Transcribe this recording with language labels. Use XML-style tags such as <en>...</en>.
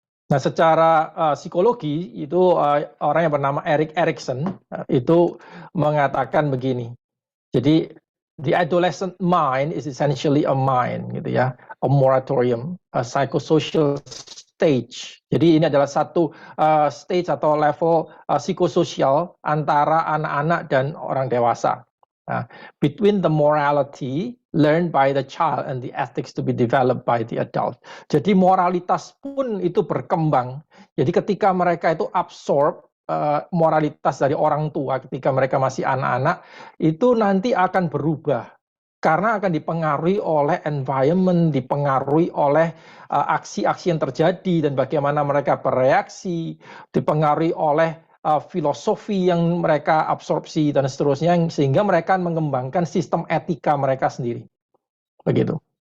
<id>Nah, secara psikologi itu orang yang bernama Erik Erikson itu mengatakan begini. Jadi</id> <en>the adolescent mind is essentially a mind,</en> <id>gitu ya,</id> <en>a moratorium, a psychosocial stage.</en> <id>Jadi ini adalah satu stage atau level psikososial antara anak-anak dan orang dewasa. Nah,</id> <en>between the morality learned by the child and the ethics to be developed by the adult.</en> <id>Jadi moralitas pun itu berkembang. Jadi ketika mereka itu absorb moralitas dari orang tua ketika mereka masih anak-anak, itu nanti akan berubah karena akan dipengaruhi oleh environment, dipengaruhi oleh aksi-aksi yang terjadi dan bagaimana mereka bereaksi, dipengaruhi oleh filosofi yang mereka absorpsi dan seterusnya, sehingga mereka mengembangkan sistem etika mereka sendiri. Begitu.</id>